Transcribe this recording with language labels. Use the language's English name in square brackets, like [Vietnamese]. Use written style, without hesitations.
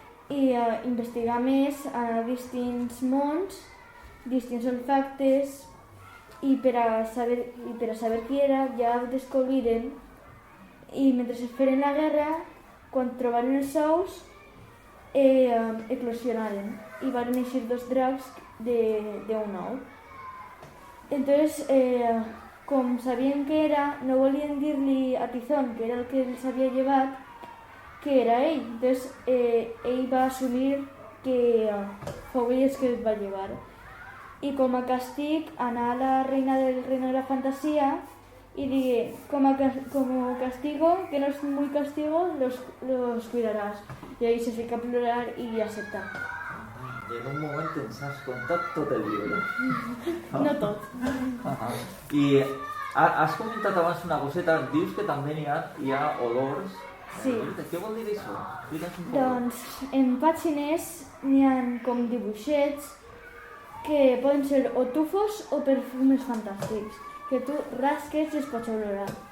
[Catalan] I investigar més a distints mons, distints olfactes, i per a saber qui era ja ho descobriren, i mentre es feren la guerra, quan trobaren els ous, eclosionaren i van néixer 2 dracs d'un ou. Entonces, com sabien que era, no volien dir-li a Tizón, que era el que els havia llevat, que era ell. Entonces, ell va assumir que fou ell el que el va llevar. I com a castig, anà a la [Spanish] reina del reino de la fantasía y dije, como castigo, que no es muy castigo, los cuidarás. Y ahí se [Catalan] fica a plorar [Spanish] y acepta. [Catalan] I en un moment ens has contat tot el llibre. No tot. I has comentat abans una coseta, dius que també hi ha olors. Sí. Què vol dir això? Explica'ns un poc. Doncs en pàgines n'hi ha com dibuixets que poden ser o tufos o perfumes fantàstics, que tu rasques i es pots olorar.